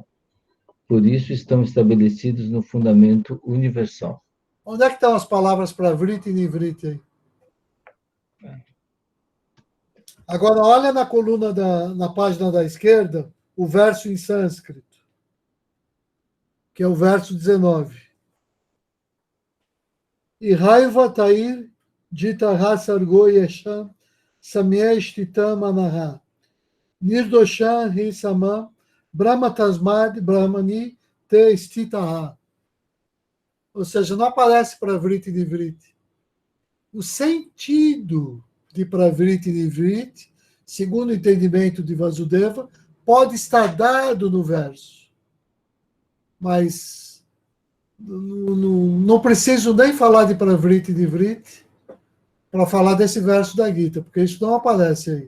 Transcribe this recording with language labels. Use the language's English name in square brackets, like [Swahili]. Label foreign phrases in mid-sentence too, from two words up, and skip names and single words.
[Portuguese] Por isso estão estabelecidos no fundamento universal. Onde é que estão as palavras para vriti e nivriti aí? Agora, olha na coluna, na página da esquerda, o verso em sânscrito, que é o verso 19. [Sanskrit] Ihaiva tair jitaha sargo yesham samyeshtitam anaha nirdoshan hi samam brahma tasmad brahmani te stitaha. [Portuguese] Ou seja, não aparece para vriti e nivriti. o sentido de Pravriti e Nivriti, segundo o entendimento de Vasudeva, pode estar dado no verso. Mas não preciso nem falar de Pravriti e Nivriti para falar desse verso da Gita, porque isso não aparece aí.